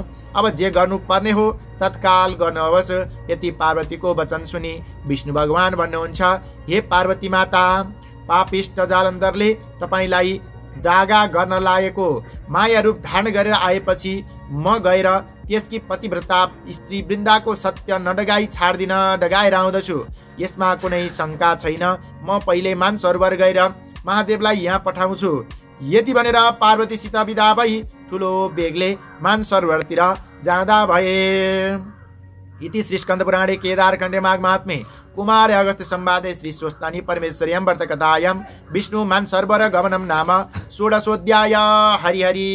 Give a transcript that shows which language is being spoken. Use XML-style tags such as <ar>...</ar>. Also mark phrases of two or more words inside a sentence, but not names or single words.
<ne>अब जे गर्नुपर्ने हो तत्काल गर्नुहोस्। यति पार्वतीको वचन सुनि विष्णु भगवान भन्नुहुन्छ, हे पार्वती माता, पापिष्ट जालन्धरले तपाईँलाई दागा गर्न लागेको माया रूप धारण गरेर आएपछि म गएर त्यसकी पतिव्रता स्त्री वृन्दाको सत्य नडगाई छाड्दिन, डगाएर आउँदछु। यसमा कुनै शङ्का छैन। म पहिले मानसरोवर गएर महादेवलाई यहाँ पठाउँछु। यति भनेर पार्वतीसित विदा भई ठुलो बेगले मानसरोवरतिर जाँदा भए।</ne> <sa>इति श्री स्कंद पुराणे केदारखण्डे माघ महात्म्ये कुमार अगस्त्य संवादे श्री स्वस्तानी परमेश्वर्यां व्रतकथायां विष्णु मानसरोवर गमनम नाम षोडशोऽध्याय। हरि हरि।</sa>